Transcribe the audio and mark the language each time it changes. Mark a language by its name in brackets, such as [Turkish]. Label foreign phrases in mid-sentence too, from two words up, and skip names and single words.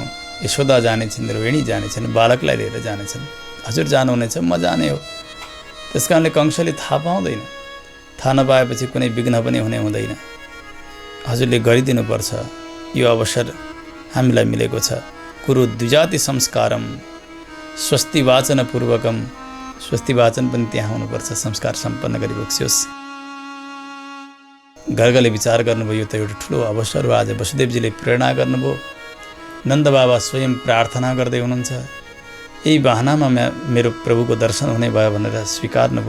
[Nepali] यशोदा जानेछन्, रोहिणी जानेछन्, बालकलाई लिएर जानेछन्। हजुर जानुहुनेछ, म जाने हो। त्यस कारणले कंसले थाहा पाउँदैन। थाहा नपाएपछि कुनै विघ्न पनि हुने हुँदैन। हजुरले गरिदिनुपर्छ। यो अवसर हामीलाई मिलेको छ। [Sanskrit] कुरु द्विजाति संस्कारम स्वस्ति वाचन पूर्वकम। [Nepali] स्वस्ति वाचन पनि त्यहाँ हुनुपर्छ, संस्कार सम्पन्न गरिबक्सियोस्। गर्गले विचार गर्नुभयो, यो त एउटा ठुलो अवसर हो। आज वसुदेवजीले प्रेरणा गर्नुभयो। नन्द बाबा स्वयं प्रार्थना गर्दै हुनुहुन्छ। यही बहानामा मेरो प्रभुको दर्शन हुने भयो भनेर स्वीकार्नुभयो।